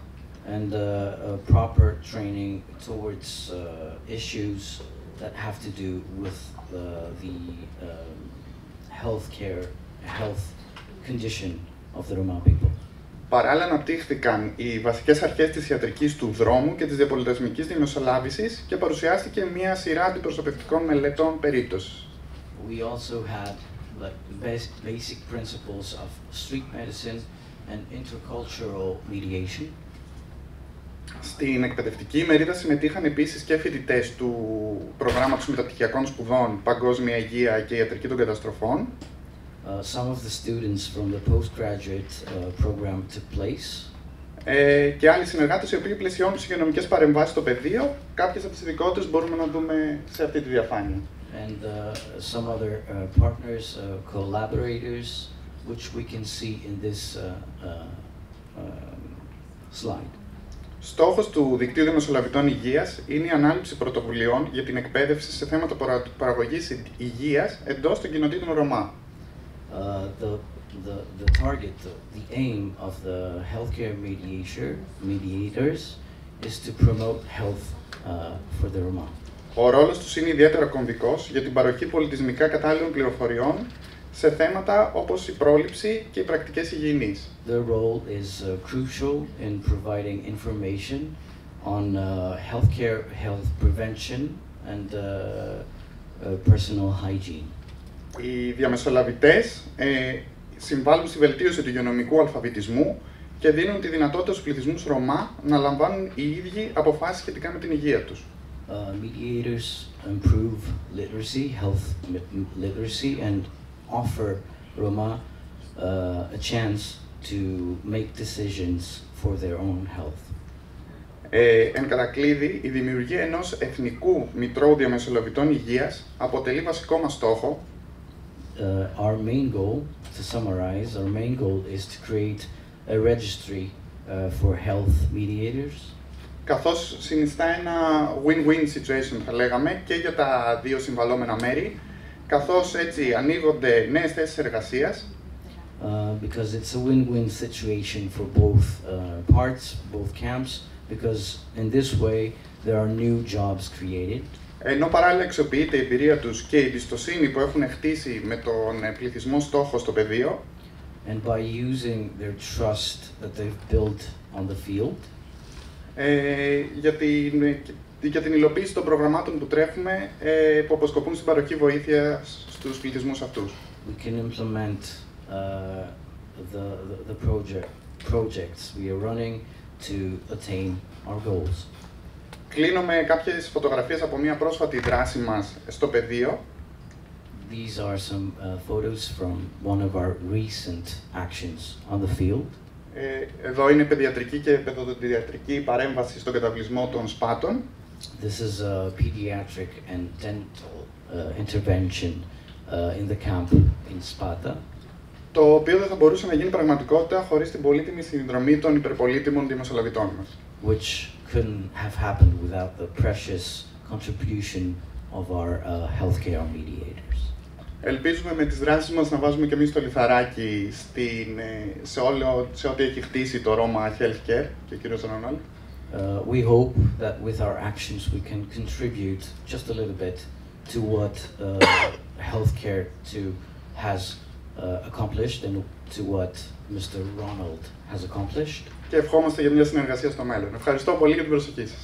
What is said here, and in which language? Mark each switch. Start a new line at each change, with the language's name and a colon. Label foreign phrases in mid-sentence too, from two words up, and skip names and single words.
English: And proper training towards issues that have to do with the health condition of the Roma people.
Greek: Παράλληλα αναπτύχθηκαν οι βασικές αρχές της ιατρικής του δρόμου και της διαπολιτισμικής διαμεσολάβησης και παρουσιάστηκε μια σειρά αντιπροσωπευτικών μελετών περίπτωσης.
English: We also had basic principles of street medicine and intercultural mediation.
Greek: Στην εκπαιδευτική ημερίδα συμμετείχαν επίσης και φοιτητές του προγράμματος μεταπτυχιακών σπουδών Παγκόσμια Υγεία και Ιατρική των Καταστροφών.
English: Some of the students from the postgraduate program took place.
Greek: Και άλλοι συνεργάτες οι οποίοι πλαισιώνουν τις υγειονομικές παρεμβάσεις στο πεδίο. Κάποιες από τις ειδικότητες μπορούμε να δούμε σε αυτή τη διαφάνεια.
English: And some other partners, collaborators, which we can see in this slide.
Greek: Στόχος του Δικτύου Διαμεσολαβητών Υγείας είναι η ανάληψη πρωτοβουλειών για την εκπαίδευση σε θέματα παραγωγής υγείας εντός των κοινοτήτων Ρωμά.
English: The target, the aim of the healthcare mediators is to promote health for the Roma.
Greek: Ο ρόλος τους είναι ιδιαίτερα κομβικός για την παροχή πολιτισμικά κατάλληλων πληροφοριών σε θέματα όπως η πρόληψη και οι πρακτικές υγιεινής.
English: Their role is crucial in providing information on healthcare, health prevention and personal hygiene.
Greek: Οι διαμεσολαβητές συμβάλλουν στη βελτίωση του υγειονομικού αλφαβητισμού και δίνουν τη δυνατότητα στους πληθυσμούς Ρωμά να λαμβάνουν οι ίδιοι αποφάσεις σχετικά με την υγεία τους.
English: Mediators improve literacy, health literacy, and offer Roma a chance to make decisions for their own health.
Greek: Εν κατακλείδη, η δημιουργία ενός εθνικού μητρώου διαμεσολαβητών υγείας αποτελεί βασικό μας στόχο.
English: Our main goal, to summarize, our main goal is to create a registry for health mediators.
Greek: Καθώς συνιστά ένα
English: win-win situation,
Greek: θα λέγαμε, και για τα δύο συμβαλόμενα μέρη, καθώς έτσι ανοίγονται νέες θέσεις εργασίας.
English: Because it's a win-win situation for both parts, both camps, because in this way there are new jobs created.
Greek: Ενώ παράλληλα αξιοποιείται η εμπειρία τους και η εμπιστοσύνη που έχουν χτίσει με τον πληθυσμό στόχο στο πεδίο.
English: And by using their trust that they've built on the field.
Greek: Για την υλοποίηση των προγραμμάτων που τρέχουμε που αποσκοπούν στην παροχή βοήθεια στους πληθυσμούς αυτούς.
English: We can implement the projects we are running to attain our goals.
Greek: Κλείνω με κάποιες φωτογραφίες από μια πρόσφατη δράση μας στο πεδίο.
English: These are some photos from one of our recent actions on the field.
Greek: Εδώ είναι παιδιατρική και παιδοδοντιατρική παρέμβαση στον καταβλισμό των Σπάτων.
English: This is a pediatric and dental intervention in the camp in Sparta.
Greek: το οποίο δεν θα μπορούσε να γίνει πραγματικότητα χωρίς την πολύτιμη συνδρομή των υπερπολίτιμων διαμεσολαβητών μας.
English: Which couldn't have happened without the precious contribution of our healthcare mediators.
Greek: Ελπίζουμε με τις δράσεις μας να βάζουμε και εμείς το λιθαράκι σε ό,τι έχει χτίσει το Roma Health Care και ο κύριος Ρονάλ.
English: We hope that with our actions we can contribute just a little bit to what Healthcare II has accomplished and to what Mr. Ronald has accomplished.
Greek: Και ευχόμαστε για μια συνεργασία στο μέλλον. Ευχαριστώ πολύ για την προσοχή σας.